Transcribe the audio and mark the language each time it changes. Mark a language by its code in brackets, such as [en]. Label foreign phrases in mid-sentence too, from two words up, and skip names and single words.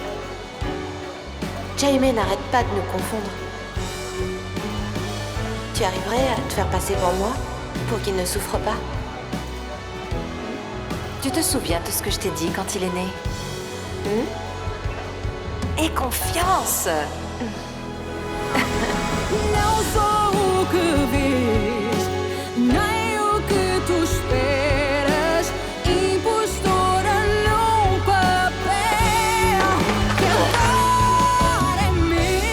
[fr] Jaime n'arrête pas de nous confondre. Tu arriverais à te faire passer pour moi? Pour qu'il ne souffre pas? Tu te souviens de ce que je t'ai dit quand il est né? Aie confiance! [pt] Não sou o que vês, nem o que tu esperas. Impostora num papel que agora é meu.